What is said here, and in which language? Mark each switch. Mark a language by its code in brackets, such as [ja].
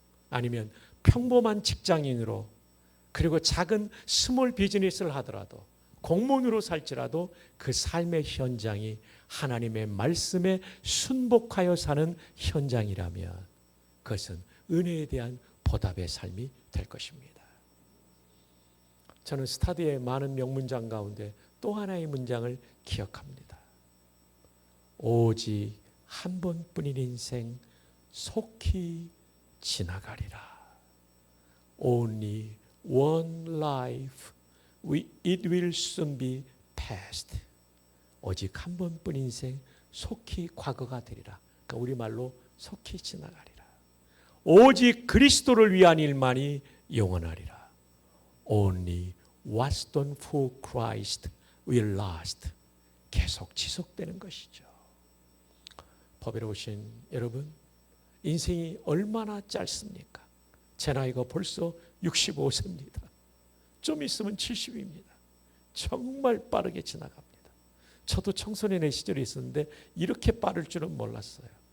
[ko] 아니면 평범한 직장인으로, 그리고 작은 스몰 비즈니스를 하더라도, 공무원으로 살지라도 그 삶의 현장이 하나님의 말씀에 순복하여 사는 현장이라면 그것은 은혜에 대한 보답의 삶이 될 것입니다. 저는 스타드의 많은 명문장 가운데 또 하나의 문장을 기억합니다. 오직 한 번뿐인 인생 속히 지나가리라. [en] Only one life, it will soon be past. [ko] 오직 한 번뿐인 인생 속히 과거가 되리라. 그러니까 우리말로 속히 지나가리라. 오직 그리스도를 위한 일만이 영원하리라. [en] Only what's done for Christ will last. [ko] 계속 지속되는 것이죠. 법에 오신 여러분, 인생이 얼마나 짧습니까? 제 나이가 벌써 65세입니다. 좀 있으면 70입니다. 정말 빠르게 지나갑니다. 저도 청소년의 시절이 있었는데 이렇게 빠를 줄은 몰랐어요.